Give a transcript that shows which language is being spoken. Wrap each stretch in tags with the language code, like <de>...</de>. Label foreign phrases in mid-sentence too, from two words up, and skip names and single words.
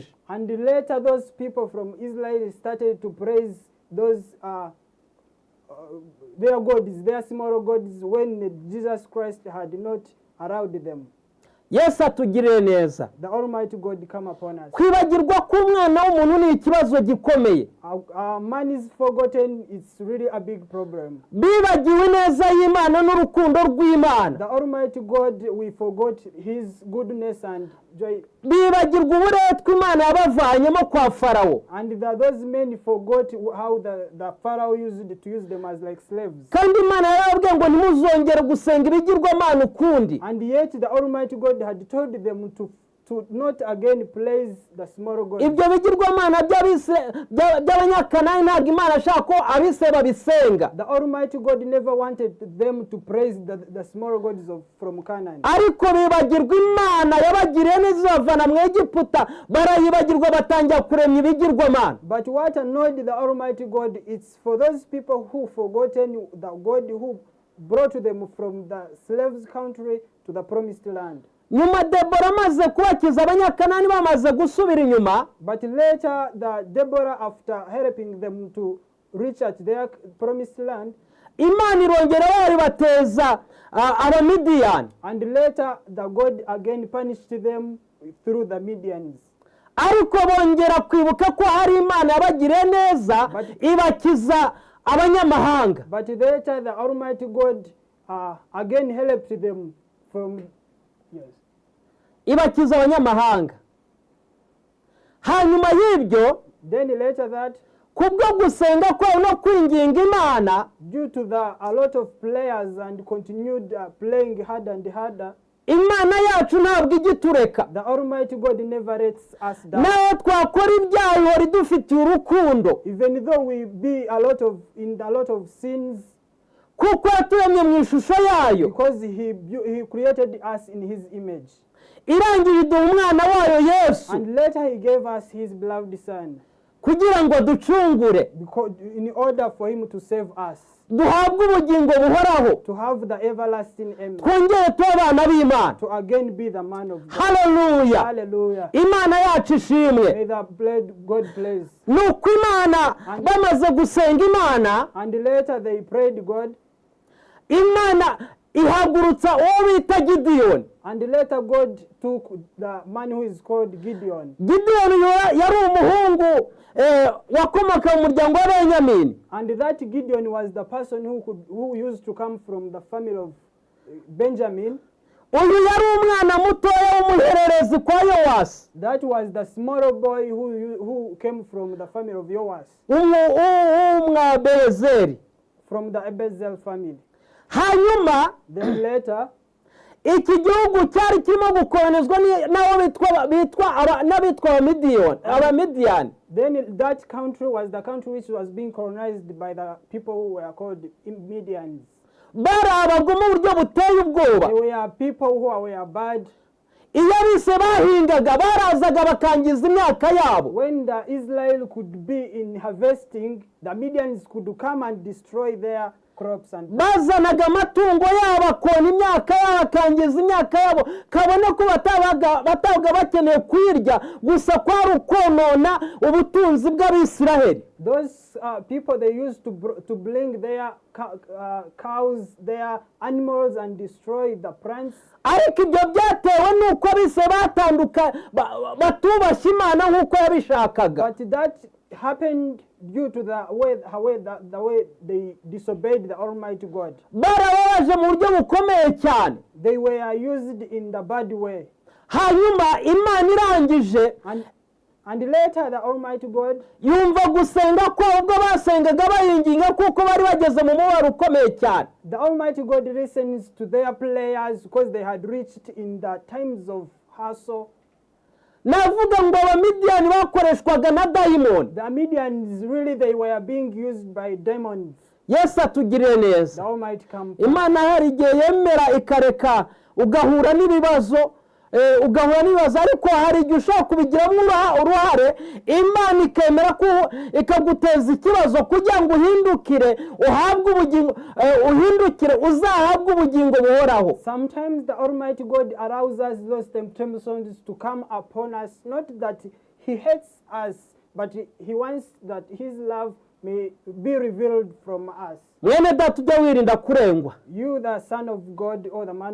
<en>And later those people from Israel started to praise those their gods, their small gods, when Jesus Christ had not allowed them.</en> <rw>Yesu atugirire neza.</rw> <en>The Almighty God come upon us.</en> <rw>Kwibagirwa k'umwana w'umuntu ni ikibazo gikomeye.</rw> <en>Man is forgotten, it's really a big problem.</en> <rw>Bibagiwe neza y'Imana n'urukundo rw'Imana.</rw> <en>The Almighty God, we forgot his goodness and joy.</en> <rw>Bibagirwa uburetwa Imana yabavanyemo kwa Farawo.</rw> <en>And those men forgot how the Pharaoh used to use them as like slaves.</en> <rw>Kandi Imana yarababwiye ngo ntimuzongere gusenga ibigirwamana ukundi.</rw> <en>And yet the Almighty God had told them to not again praise the small God.</en> <rw>Ibyo bigirwamana by'abanyakanani ntabwo Imana ashaka ko abise babisenga.</rw> <en>The Almighty God never wanted them to praise the small gods from Canaan.</en> <rw>Ariko bibagirwa Imana yabagiriye neza bavana mu Egiputa barayibagirwa batangira kuremya ibigirwamana.</rw> <en>But what annoyed the Almighty God, it's for those people who forgotten the God who brought them from the slaves country to the promised land.</en> <rw>Nyuma Debora amaze kubakiza abanyakanani bamaze gusubira inyuma.</rw> <en>But later Deborah, after helping them to reach at their promised land,</en> <rw>Imana irongera yabateza Abamidiyani.</rw> <en>And later the God again punished them through the Midians.</en> <rw>Ariko bongera kwibuka ko hari Imana yabagiriye neza ibakiza abanyamahanga.</rw> <en>But later the Almighty God again helped them from</en> <rw>ibakiza abanyamahanga. Hanyuma y'ibyo,</rw> <en>then later that,</en> <rw>kubwo gusenga kwawe no kwinginga Imana,</rw> <en>due to a lot of players and continued playing harder and harder,</en> <rw>Imana yacu ntabwo igitureka.</rw> <en>The Almighty God never lets us down.</en> <rw>Naho twakora ibyaha ihora idufitiye urukundo.</rw> <en>Even though we be in a lot of sins,</en> <rw>kuko yaturemye mu ishusho yayo,</rw> <en>because he created us in his image.</en> <rw>Irangije iduha umwana wayo Yesu.</rw> <en>And later he gave us his beloved son.</en> <rw>Kugira ngo ducungure.</rw> <en>In order for him to save us.</en> <rw>Duhabwe ubugingo buhoraho.</rw> <en>To have the everlasting aim.</en> <rw>Twongere tuba abana b'Imana.</rw> <en>To again be the man of God. Hallelujah. Hallelujah.</en> <rw>Imana yacu ishimwe.</rw> <en>May the God praise.</en> <rw>Nuko Imana bamaze gusenga Imana.</rw> <en>And later they prayed God.</en> <rw>Imana ihagurutsa uwo bita Gideon.</rw> <en>And later God took the man who is called Gideon.</en> <rw>Gideon yari umuhungu wakomoka mu muryango wa Benyamini.</rw> <en>And that Gideon was the person who used to come from the family of Benjamin.</en> <rw>Uyu yari umwana mutoya w'umuhererezi kwa Yowasi.</rw> <en>That was the small boy who came from the family of Yoas.</en> <rw>Umwabezeri.</rw> <en>From the Ebezel family.</en> <rw>Hanyuma,</rw> <en>then later,</en> <rw>iki gihugu cyari kirimo gukolonizwa n'abitwa Abamidiyani.</rw> <en>Then that country was the country which was being colonized by the people who were called Midians.</en> <rw>Bari abagome uburyo buteye ubwoba.</rw> <en>They were people who were bad.</en> <rw>Iyo bise bahingaga barazaga bakangiza imyaka yabo.</rw> <en>When the Israel could be in harvesting, the Midians could come and destroy their crops and</en> <rw>bazanaga amatungo yabo akona imyaka yabo akangiza imyaka yabo kabone ko batabaga bakeneye kwirya gusa kwari ukonona ubutunzi bw'Abisiraheli.</rw> <en>Those people, they used to bring their cows, their animals, and destroy the plants.</en> <rw>Ariko ibyo byatewe nuko bise batanduka batubashye Imana nkuko yabishakaga.</rw> <en>But that happened due to the way they disobeyed the Almighty God.</en> <rw>Barababaje mu buryo bukomeye cyane.</rw> <en>They were used in the bad way.</en> <rw>Hanyuma Imana irangije,</rw> <en>and later the Almighty God</en> <rw>yumva gusenga ko ubwo basengaga bayinginga kuko bari bageze mu mubabaro ukomeye cyane.</rw> <en>The Almighty God listens to their prayers because they had reached in the times of hassle.</en> <rw>Navuga ngo Abamidiyani bakoreshwaga na daimoni.</rw> <en>The Midians, really, they were being used by demons.</en> <rw>Yesu atugirire neza.</rw> <en>The Almighty come.</en> <rw>Imana hari igihe yemera ikareka ugahura n'ibibazo ariko hari igihe ushobora kubigiramo uruhare Imana ikemera ko ikaguteza ikibazo kugira ngo uhindukire uhabwe ubugingo uzahabwe ubugingo buhoraho.</rw> <en>Sometimes the Almighty God allows us those temptations to come upon us, not that he hates us, but he wants that his love may be revealed from us.</en> <rw>Mwene data ujya wirinda kurengwa.</rw> <en>You, the son of God or the man of</en>